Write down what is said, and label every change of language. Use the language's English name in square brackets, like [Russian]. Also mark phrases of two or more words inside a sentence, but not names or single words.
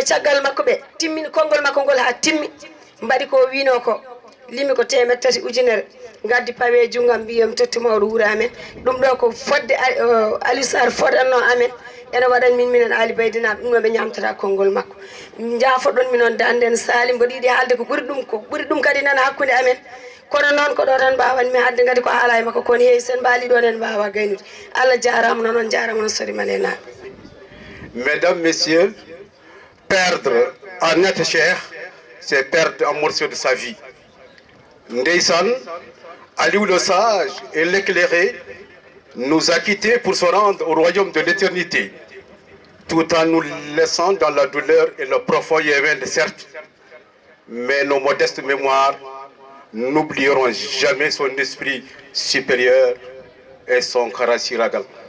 [Fula] caggal makko ɓe timmini konngol makko ngol ha timmi mbaɗi ko wino ko limi ko 3 ujunere gaddi pawe junggam mbiyam totti mawɗo wuuro amen ɗum ɗo ko fodde Aliou Sarr fodanno amen ene waɗan min minen Ali Baydinaɓe ɗum ɗo ɓe ñamtata konngol makko jaafoɗon min on danden Salim mboɗo yiiɗi haalde ko ɓuri ɗum kadi nana hakkude amen kono noon ko ɗo tan mbawan mi hadde kadi ko haala e makko kono heewi sen mbaali ɗon en mbawa gaynude Allah jarama noon jarama noon sori malena. [French] Mesdames, Messieurs, perdre un être cher, c'est perdre un morceau de sa vie. Ndeyssan, Aliou le sage et l'éclairé nous a quittés pour se rendre au royaume de l'éternité, tout en nous laissant dans la douleur et le profond Yémen, certes, mais nos modestes mémoires n'oublieront jamais son esprit supérieur et son Karasiragal.